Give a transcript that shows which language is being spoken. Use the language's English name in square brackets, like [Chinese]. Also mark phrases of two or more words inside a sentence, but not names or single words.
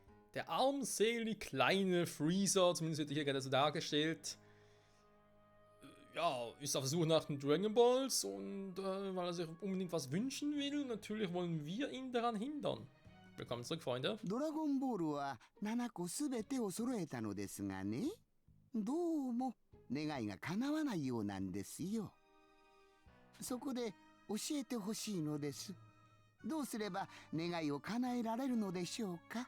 [German] der armselig kleine Freezer, zumindest wird hier gerade so dargestellt, ja, ist auf der Suche nach den Dragon Balls und weil er sich unbedingt was wünschen will, natürlich wollen wir ihn daran hindern. Willkommen zurück, Freunde. [Japanese] ドラゴンボールは7個すべてを揃えたのですがね、どうも願いが叶わないようなんですよ。そこで教えてほしいのです。どうすれば願いを叶えられるのでしょうか。